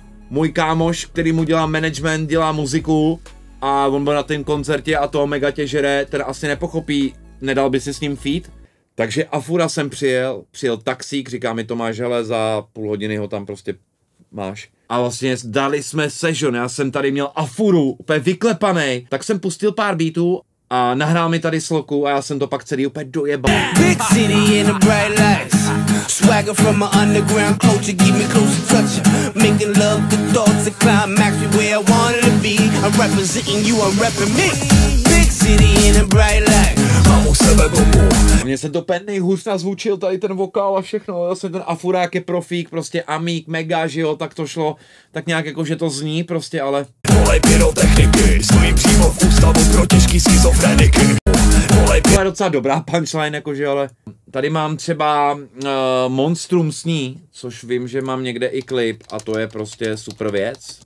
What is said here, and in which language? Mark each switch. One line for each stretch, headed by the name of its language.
Czech: Můj kámoš, který mu dělá management, dělá muziku a on byl na tom koncertě a toho mega tě žere, ten asi nepochopí, nedal by si s ním feat. Takže Afura jsem přijel taxík, říká mi Tomáš, hele, za půl hodiny ho tam prostě máš. A vlastně dali jsme session, já jsem tady měl Afuru, úplně vyklepanej, tak jsem pustil pár beatů a nahrál mi tady sloku a já jsem to pak celý úplně dojebal.
English: Big city in the bright lights. Swagger from my underground culture, keep me close to touch. Making love, the thoughts and climax me where I wanted to be. I'm representing you, I'm repping me. Big city in the bright lights.
Czech: Mně se to úplně nejhůř nazvučil tady ten vokál a všechno, zase ten Afura, jak je profík, prostě amík, mega, že jo, tak to šlo, tak nějak jako, že to zní prostě, ale... Volej pyrotechniky, stojí přímo v ústavu pro těžký schizofreniky. To je docela dobrá punchline, jakože, ale... Tady mám třeba Monstrum sní, což vím, že mám někde i klip a to je prostě super věc.